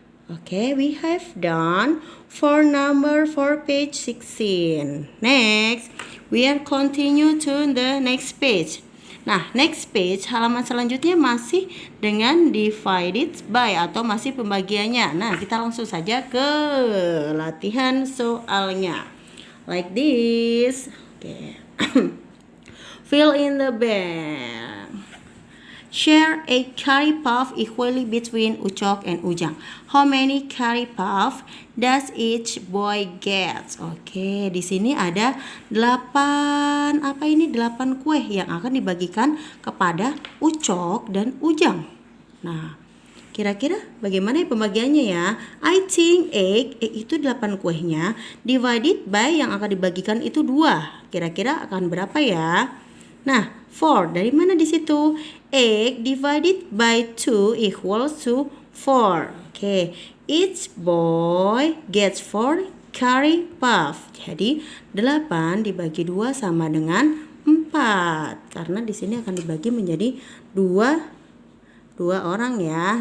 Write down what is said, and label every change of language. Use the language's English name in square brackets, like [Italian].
[English] Okay, we have done for number for page 16. Next, we are continue to the next page. [Indonesian] Nah, [English] next page [Indonesian] halaman selanjutnya masih dengan divided by atau masih pembagiannya. Nah, kita langsung saja ke latihan soalnya. [English] Like this. Okay. Fill in the blank. Share a curry puff equally between Ucok and Ujang. How many curry puff does each boy get? [Indonesian] Oke, di sini ada 8 kue yang akan dibagikan kepada Ucok dan Ujang. Nah, kira-kira bagaimana pembagiannya ya? [English] I think egg [Indonesian] itu 8 kuenya [English] divided by [Indonesian] yang akan dibagikan itu 2. Kira-kira akan berapa ya? Nah, 4 dari mana di situ? [English] Egg divided by 2 equals to 4. Oke, each boy gets 4 curry puff. [Indonesian] Jadi 8 dibagi 2 sama dengan 4. Karena di sini akan dibagi menjadi 2 orang ya.